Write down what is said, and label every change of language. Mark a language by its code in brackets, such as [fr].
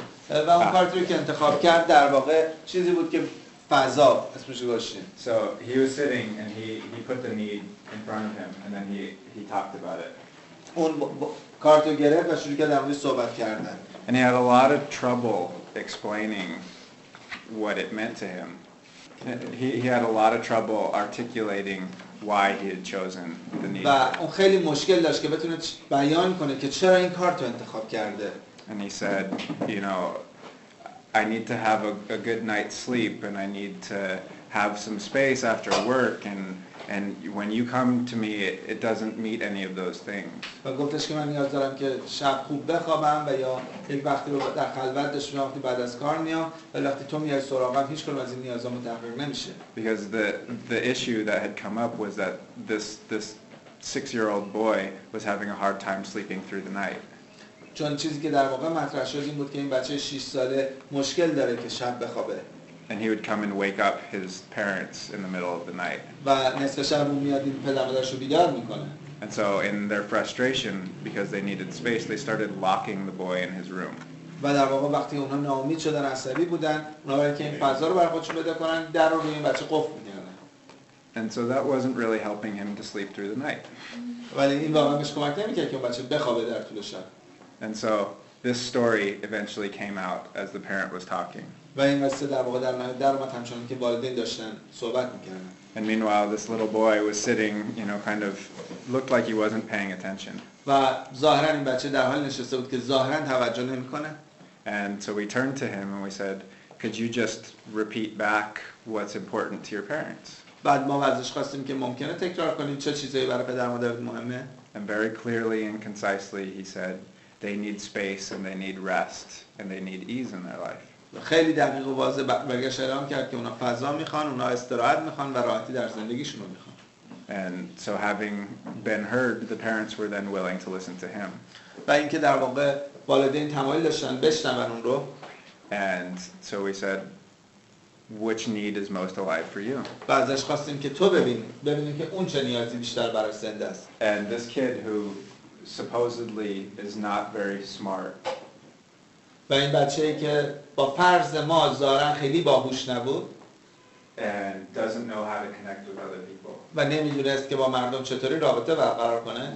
[fa] و اون کارتی که انتخاب کرد در واقع چیزی بود که فضا اسمش گذاشتیم. [en] So he was sitting and he put the need in front of him and then he talked about it. [fa] اون کارتو گرفت و شروع کرد در موردش صحبت کردن. [en] And he had a lot of trouble explaining what it meant to him. He had a lot of trouble articulating why he had chosen the need. [fa] و اون خیلی مشکل داشت که بتونه بیان کنه که چرا این کارتو انتخاب کرده. [en] And he said, you know, I need to have a good night's sleep and I need to have some space after work and when you come to me it doesn't meet any of those things. [fa] و گفتش که من نیاز دارم که شب خوب بخوابم و یا یک وقتی رو در خلوت داشته باشم وقتی بعد از کار میام ولی وقتی تو میای سراغم هیچ کدوم از این نیازامو تحقق نمیشه. [en] Because the issue that had come up was that this 6-year-old boy was having a hard time sleeping through the night. [fa] چون چیزی که در واقع مطرح شد این بود که این بچه 6 ساله مشکل داره که شب بخوابه. [en] And he would come and wake up his parents in the middle of the night. [fa] و نصف شب اون میاد این پدر مادرشو بیدار میکنه. [en] And so in their frustration because they needed space they started locking the boy in his room. [fa] و در واقع وقتی اونها ناامید شدن عصبی بودن اونا برای که این فضا رو برای خودشون بده کنن در رو روی این بچه قفل می‌کردن. [en] And so that wasn't really helping him to sleep through the night. [fa] ولی این واقعا بهش کمک نمی‌کرد که اون بچه بخوابه در طول شب. [en] And so this story eventually came out as the parent was talking. [fa] و این قصه در واقع در نهایت در اومد همچنان که والدین داشتن صحبت میکردن. [en] And meanwhile, this little boy was sitting, kind of looked like he wasn't paying attention. [fa] و ظاهرا این بچه در حال نشسته بود که ظاهرا توجه نمیکنه. [en] And so we turned to him and we said, could you just repeat back what's important to your parents? [fa] بعد ما ازش خواستیم که ممکنه تکرار کنید چه چیزایی برای پدر مادرت مهمه. [en] And very clearly and concisely he said, they need space and they need rest and they need ease in their life. [fa] خیلی دقیق و واضح برگشت اعلام کرد که اونا فضا میخوان، اونا استراحت میخوان و راحتی در زندگیشون رو میخوان. [en] And so having been heard, the parents were then willing to listen to him. [fa] و اینکه در واقع والدین تمایل داشتن بشنون اون رو. [en] And so we said, which need is most alive for you? [fa] و ازش خواستیم که تو ببینیم که اون چه نیازی بیشتر برای زنده است. [en] And this kid who supposedly is not very smart. [fa] و این بچه‌ای که با فرض ما ظاهرا خیلی باهوش نبود [en] And doesn't know how to connect with other people. [fa] و نمیدونست که با مردم چطوری رابطه برقرار کنه.